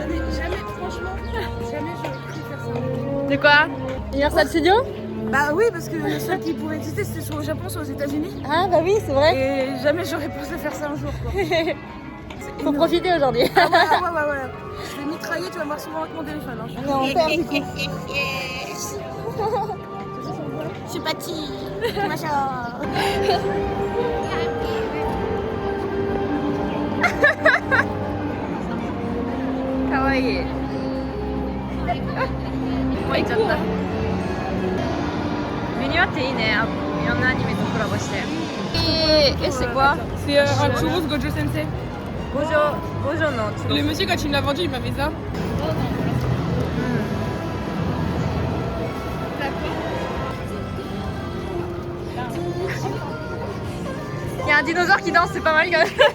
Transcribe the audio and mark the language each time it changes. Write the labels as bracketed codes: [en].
[fr] Jamais, franchement, jamais j'aurais pu faire ça. De quoi? Universal Studio? Bah oui, parce que le seul qui pouvait exister c'était soit au Japon, soit aux États-Unis. Ah bah oui, c'est vrai. Et jamais j'aurais pensé faire ça un jour. Quoi. Faut profiter aujourd'hui. Ah ouais. Je vais mitrailler, tu vas me voir souvent avec mon téléphone. Hein. On est en terre du coup. [ja] シュパチー行きましょう。かわいい。もう行っちゃった。メニューあっていいね。いろんなアニメとコラボして。 [fr] c'est quoi? C'est un churros Gojo Sensei. [ja] Gojo no churros. [fr] Le monsieur quand il me l'a vendu, il m'avait ça. Il y a un dinosaure qui danse, c'est pas mal quand même.